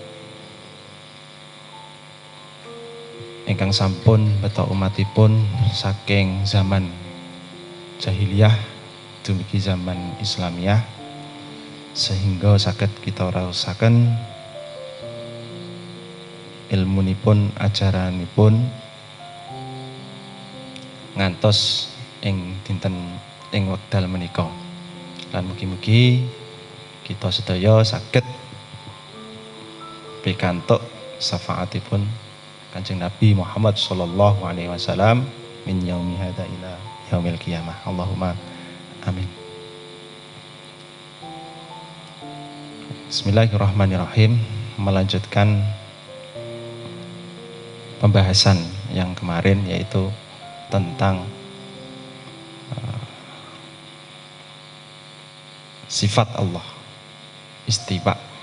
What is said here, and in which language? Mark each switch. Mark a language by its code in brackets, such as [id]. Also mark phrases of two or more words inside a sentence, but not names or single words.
[jv] ingkang sampun beto umatipun saking zaman jahiliyah dumugi zaman Islamiyah sehingga saged kita raosaken ilmunipun ajaranipun ngantos ing dinten ing wekdal menika. Lan mugi-mugi kita sedaya saged pikantuk syafaatipun Kanjeng Nabi Muhammad [ar] صلى الله عليه وسلم من يوم هذا إلى يوم القيامة. اللهم آمين. بسم الله الرحمن الرحيم. [id] Melanjutkan pembahasan yang kemarin yaitu tentang sifat Allah istiwa.